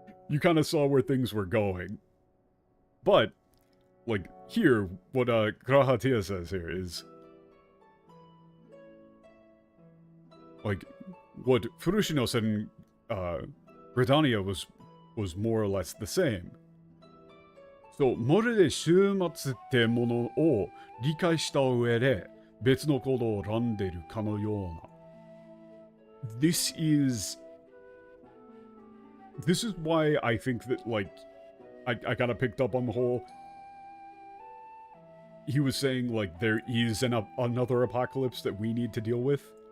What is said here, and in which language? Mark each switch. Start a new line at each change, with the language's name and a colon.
English: You kind of saw where things were going. But, like, here, what Grahatia says here is, like, what Furushino said in Britannia was more or less the same.
Japanese: So, まるで終末ってものを理解した上で別の行動を選んでいるかのような。
English: This is why I think that, like, I kind of picked up on the whole. He was saying, like, there is another apocalypse that we need to deal with.